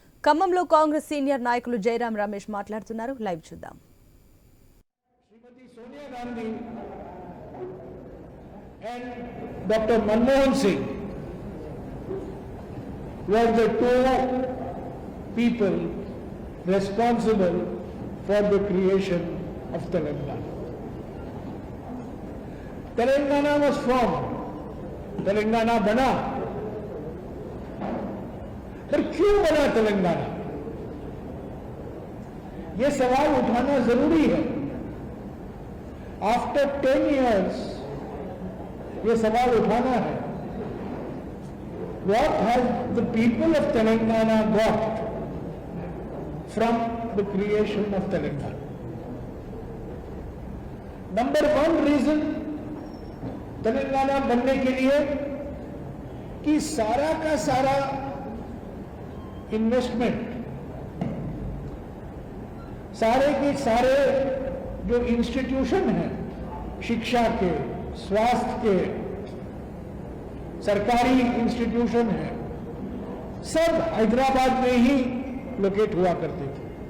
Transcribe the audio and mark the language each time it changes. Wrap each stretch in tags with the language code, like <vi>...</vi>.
<te>ఖమ్మంలో కాంగ్రెస్ సీనియర్ నాయకులు జయరాం రమేష్ మాట్లాడుతున్నారు. లైవ్ చూద్దాం.</te> <en>Shrimati Sonia Gandhi and Dr. Manmohan Singh were the two people responsible for the creation of Telangana. Telangana was formed.</en> <hi>Telangana बना. पर क्यों बना तेलंगाना? ये सवाल उठाना जरूरी है.</hi> <en>after 10 years</en> <hi>ये सवाल उठाना है.</hi> <en>What has the people of Telangana got from the creation of Telangana? Number one reason</en> <hi>Telangana बनने के लिए कि सारा का सारा इन्वेस्टमेंट, सारे के सारे जो इंस्टीट्यूशन हैं, शिक्षा के, स्वास्थ्य के, सरकारी इंस्टीट्यूशन हैं, सब हैदराबाद में ही लोकेट हुआ करते थे.</hi>